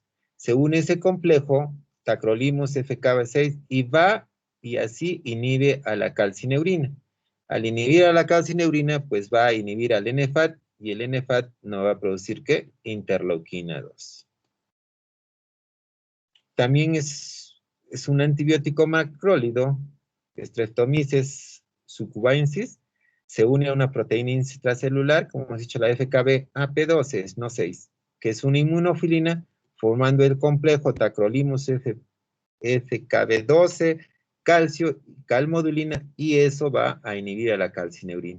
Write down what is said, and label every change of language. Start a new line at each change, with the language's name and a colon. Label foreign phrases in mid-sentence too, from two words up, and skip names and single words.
Spanish: Se une ese complejo, tacrolimus FKB6, y así inhibe a la calcineurina. Al inhibir a la calcineurina, pues va a inhibir al NFAT, y el NFAT no va a producir, ¿qué? Interleuquina 2. También es un antibiótico macrólido, Streptomyces succubensis, se une a una proteína intracelular, como hemos dicho, la FKB-AP12, no 6, que es una inmunofilina, formando el complejo tacrolimus FKB12, calcio, calmodulina, y eso va a inhibir a la calcineurina.